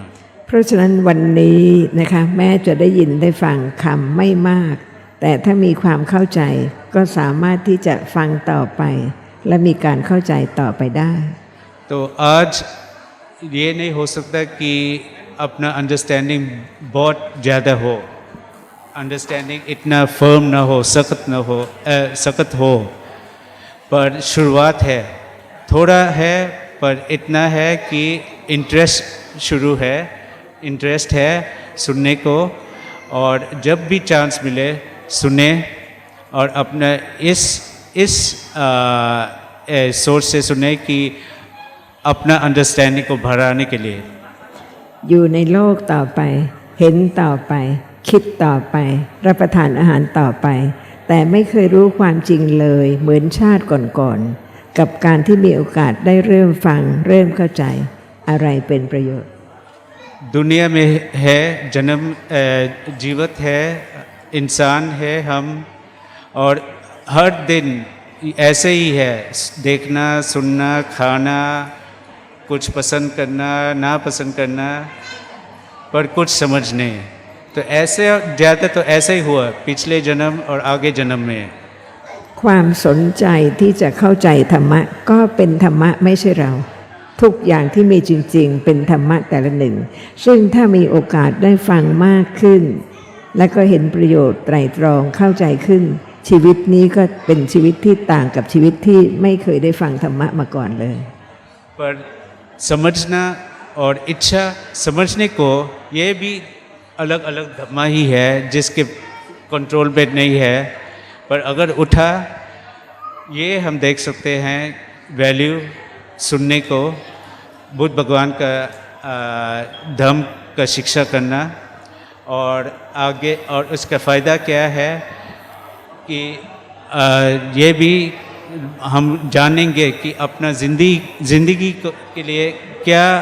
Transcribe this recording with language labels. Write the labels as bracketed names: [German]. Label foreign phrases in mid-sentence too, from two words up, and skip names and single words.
[Thai] เพราะฉะนั้นวันนี้นะคะแม้จะได้ยินได้ฟังคำไม่มาก แต่ถ้ามีความเข้าใจก็สามารถที่จะฟังต่อไป และมีการเข้าใจต่อไปได้ [Hindi] तो आज ये नहीं हो सकता कि अपना अंडरस्टैंडिंग बहुत ज़्यादा हो अंडरस्टैंडिंग इतना फर्म ना हो सख्त हो पर शुरुआत है थोड़ा है पर इतना है कि इंटरेस्ट है सुनने को और जब भी चांस मिले सुने और अपना इस सोच से सुने कि अपना अंडरस्टैंडिंग को बढ़ाने के लिए [Thai] อยู่ในโลกต่อไป เห็นต่อไป คิดต่อไป รับประทานอาหารต่อไป แต่ไม่เคยรู้ความจริงเลยเหมือนชาติก่อนๆกับการที่มีโอกาสได้เริ่มฟังเริ่มเข้าใจอะไรเป็นประโยชน์ [Hindi] दुनिया में है जन्म जीवित है इंसान है हम और हर दिन ऐसे ही है देखना सुनना खाना कुछ पसंद करना ना पसंद करना पर कुछ समझने तो ऐसे ज़्यादा तो ऐसा ही हुआ पिछले जन्म और आगे जन्म में [Thai] ความสนใจที่จะเข้าใจธรรมะก็เป็นธรรมะไม่ใช่เรา ทุกอย่างที่มีจริงๆเป็นธรรมะแต่ละหนึ่ง ซึ่งถ้ามีโอกาสได้ฟังมากขึ้น และก็เห็นประโยชน์ไตรตรองเข้าใจขึ้น ชีวิตนี้ก็เป็นชีวิตที่ต่างกับชีวิตที่ไม่เคยได้ฟังธรรมะมาก่อนเลย [Hindi] पर समझना और इच्छा समझने को ये भी अलग अलग धम्मा ही है जिसके कंट्रोल में नहीं है पर अगर उठा ये हम देख सकते हैं वैल्यू सुनने को बुद्ध भगवान का धम्म का शिक्षा करना और आगे और उसका फ़ायदा क्या है कि ये भी हम जानेंगे कि अपना जिंदगी के लिए क्या